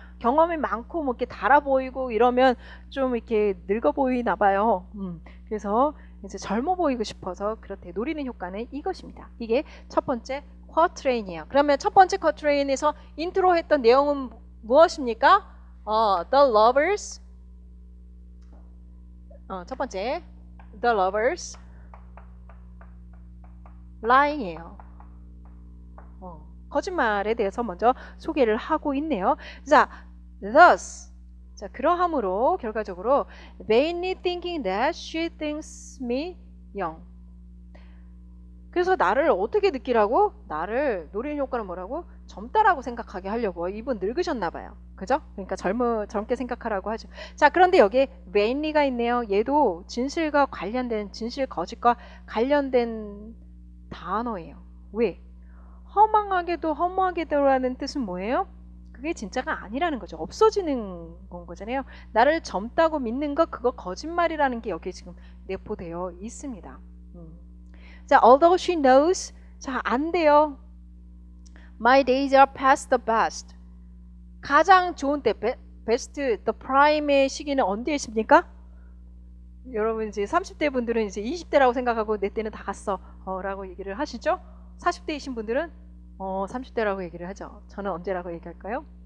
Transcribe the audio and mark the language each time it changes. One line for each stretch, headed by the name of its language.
Korean: 경험이 많고 뭐 이렇게 달아 보이고 이러면 좀 이렇게 늙어 보이나 봐요. 그래서 이제 젊어 보이고 싶어서 그렇게 노리는 효과는 이것입니다. 이게 첫 번째 쿼트레인이에요. 그러면 첫 번째 쿼트레인에서 인트로 했던 내용은 무엇입니까?
English: The lovers
Korean: 첫 번째
English: The lovers lying이에요.
Korean: 거짓말에 대해서 먼저 소개를 하고 있네요. 자, thus 자, 그러함으로 결과적으로
English: vainly thinking that she thinks me young.
Korean: 그래서 나를 어떻게 느끼라고? 나를 노리는 효과는 뭐라고? 젊다라고 생각하게 하려고. 이분 늙으셨나 봐요. 그죠? 그러니까 젊게 생각하라고 하죠. 자, 그런데 여기에 vainly가 있네요. 얘도 진실과 관련된 진실 거짓과 관련된 단어예요. 왜? 허무하게도라는 뜻은 뭐예요? 그게 진짜가 아니라는 거죠. 없어지는 건 거잖아요. 나를 젊다고 믿는 거 그거 거짓말이라는 게 여기 지금 내포되어 있습니다. 자,
English: although she knows
Korean: 자, 안 돼요.
English: My days are past the best.
Korean: 가장 좋은 때 best, the prime의 시기는 언제 있습니까? 여러분 이제 30대 분들은 이제 20대라고 생각하고 내 때는 다 갔어 라고 얘기를 하시죠. 40대이신 분들은 30대라고 얘기를 하죠. 저는 언제라고 얘기할까요?